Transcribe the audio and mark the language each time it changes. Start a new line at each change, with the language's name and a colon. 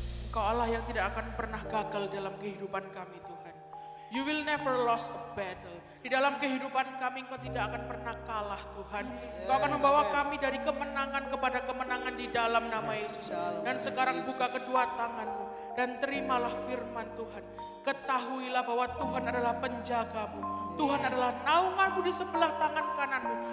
Indonesian: Engkau Allah yang tidak akan pernah gagal dalam kehidupan kami Tuhan.
English: You will never lost a battle.
Indonesian: Di dalam kehidupan kami Engkau tidak akan pernah kalah Tuhan. Engkau akan membawa kami dari kemenangan kepada kemenangan di dalam nama Yesus. Dan sekarang buka kedua tanganmu dan terimalah firman Tuhan. Ketahuilah bahwa Tuhan adalah penjagamu. Tuhan adalah naunganmu di sebelah tangan kananmu.